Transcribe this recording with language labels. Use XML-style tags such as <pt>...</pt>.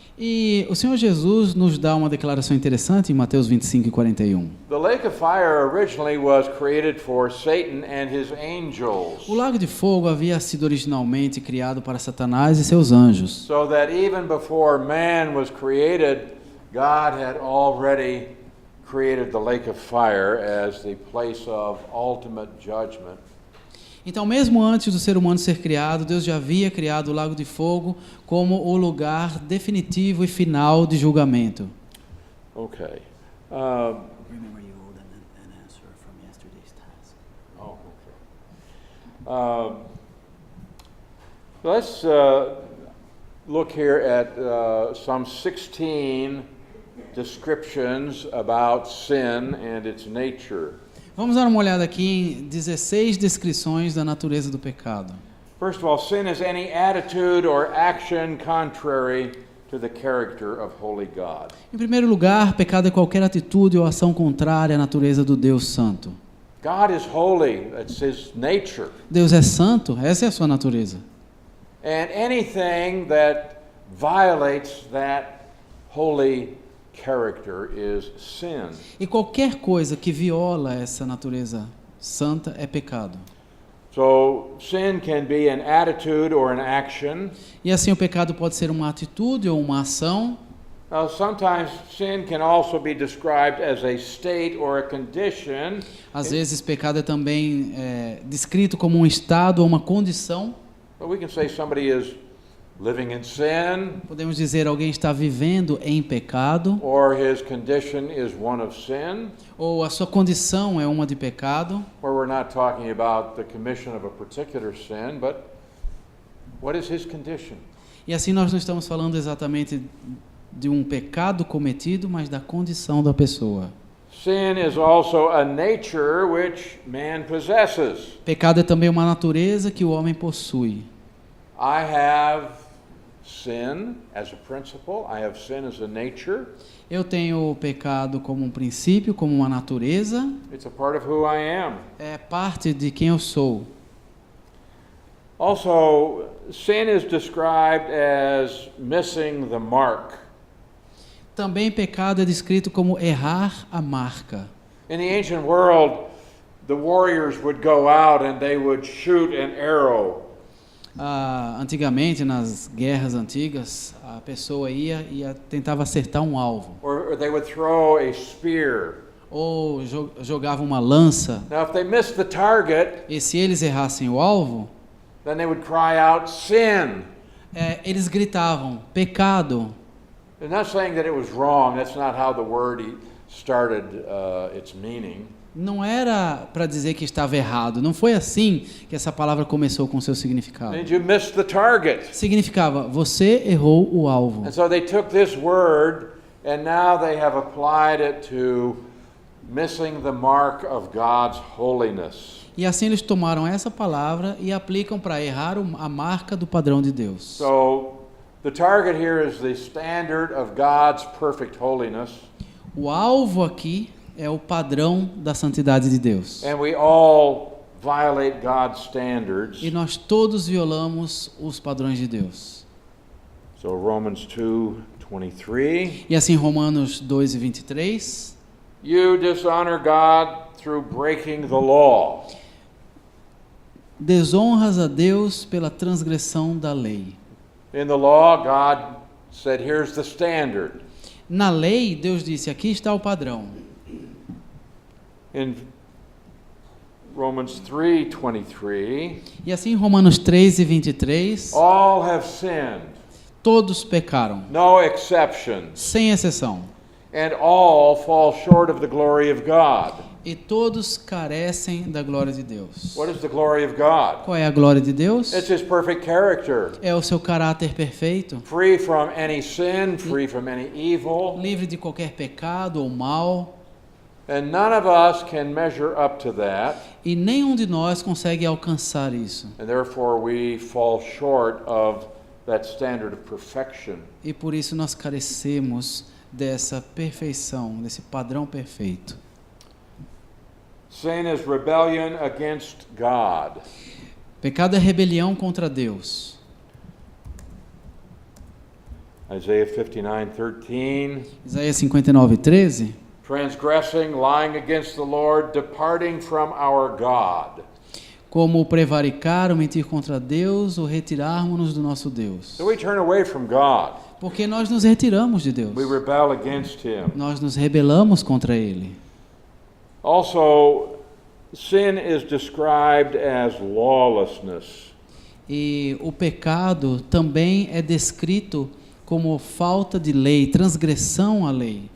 <pt>E o Senhor Jesus nos dá uma declaração interessante em Mateus 25:41.</pt> <en>The lake of fire originally was created for Satan and his angels,</en> <pt>O lago de fogo havia sido originalmente criado para Satanás e seus anjos.</pt> <en>so that even before man was created, God had already created the lake of fire as the place of ultimate judgment.</en> <pt>Então, mesmo antes do ser humano ser criado, Deus já havia criado o lago de fogo como o lugar definitivo e final de julgamento.</pt> <en>Okay. Remember you owed an answer from yesterday's task. Oh, okay. Let's look here at some 16 descriptions about sin and its nature.</en> <pt>Vamos dar uma olhada aqui em 16 descrições da natureza do pecado.</pt> <en>First of all, sin is any attitude or action contrary to the character of holy God.</en> <pt>Em primeiro lugar, pecado é qualquer atitude ou ação contrária à natureza do Deus Santo.</pt> <en>God is holy, that's his nature.</en> <pt>Deus é santo, essa é a sua natureza.</pt> <en>And anything that violates that holy character is sin.</en> <pt>E qualquer coisa que viola essa natureza santa é pecado.</pt> <en>So sin can be an attitude or an action.</en> <pt>E assim o pecado pode ser uma atitude ou uma ação.</pt> <en>Now sometimes sin can also be described as a state or a condition.</en> <pt>Às vezes pecado é também descrito como um estado ou uma condição.</pt> <en>But we can say somebody is living in sin,</en> <pt>Podemos dizer alguém está vivendo em pecado,</pt> <en>or his condition is one of sin,</en> <pt>ou a sua condição é uma de pecado.</pt> <en>where we're not talking about the commission of a particular sin, but what is his condition?</en> <pt>E assim nós não estamos falando exatamente de um pecado cometido, mas da condição da pessoa.</pt> <en>Sin is also a nature which man possesses.</en> <pt>Pecado é também uma natureza que o homem possui.</pt> <en>I have sin as a principle. I have sin as a nature.</en> <pt>Eu tenho o pecado como um princípio, como uma natureza,</pt> <en>It's a part of who I am.</en> <pt>é parte de quem eu sou.</pt> <en>Also, sin is described as missing the mark.</en> <pt>Também pecado é descrito como errar a marca.</pt> <en>In the ancient world, the warriors would go out and they would shoot an arrow.</en> <pt>Antigamente, nas guerras antigas, a pessoa ia tentava acertar um alvo.</pt> <en>Or they would throw a spear.</en> <pt>Ou jogava uma lança.</pt> <en>Now, if they missed the target,</en> <pt>E se eles errassem o alvo,</pt> <en>then they would cry out, sin.</en> <pt>eles gritavam, pecado.</pt> <en>I'm not saying that it was wrong. That's not how the word started its meaning.</en> <pt>Não era para dizer que estava errado. Não foi assim que essa palavra começou com seu significado.</pt> <en>And you missed the target.</en> <pt>Significava, você errou o alvo.</pt> <en>And so they took this word and now they have applied it to missing the mark of God's holiness.</en> <pt>E assim eles tomaram essa palavra e aplicam para errar a marca do padrão de Deus.</pt> <en>So the target here is the standard of God's perfect holiness.</en> <pt>O alvo aqui é o padrão da santidade de Deus.</pt> <en>And we all violate God's standards.</en> <pt>E nós todos violamos os padrões de Deus.</pt> <en>So Romans 2:23.</en> <pt>E assim Romanos 2:23.</pt> <en>You dishonor God through breaking the law.</en> <pt>Desonras a Deus pela transgressão da lei.</pt> <en>In the law, God said, here's the standard.</en> <pt>Na lei, Deus disse, aqui está o padrão.</pt> <en>In Romans 3:23,</en> <pt>E assim Romanos 3:23,</pt> <en>all have sinned,</en> <pt>todos pecaram,</pt> <en>no exceptions,</en> <pt>sem exceção.</pt> <en>and all fall short of the glory of God.</en> <pt>E todos carecem da glória de Deus.</pt> <en>What is the glory of God?</en> <pt>Qual é a glória de Deus?</pt> <en>It's His perfect character,</en> <pt>É o seu caráter perfeito,</pt> <en>free from any sin, free from any evil,</en> <pt>livre de qualquer pecado ou mal,</pt> <en>and none of us can measure up to that,</en> <pt>e nenhum de nós consegue alcançar isso.</pt> <en>and therefore we fall short of that standard of perfection.</en> <pt>E por isso nós carecemos dessa perfeição, desse padrão perfeito.</pt> <en>Sin is rebellion against God.</en> <pt>Pecado é rebelião contra Deus.</pt> <en>Isaiah 59:13.</en> <pt>Isaías 59:13.</pt> <en>Transgressing, lying against the Lord, departing from our God.</en> <pt>Como prevaricar ou mentir contra Deus ou retirarmos-nos do nosso Deus.</pt> <en>So we turn away from God.</en> <pt>Porque nós nos retiramos de Deus.</pt> <en>We rebel against Him.</en> <pt>Nós nos rebelamos contra Ele.</pt> <en>Also, sin is described as lawlessness.</en> <pt>E o pecado também é descrito como falta de lei, transgressão à lei.</pt>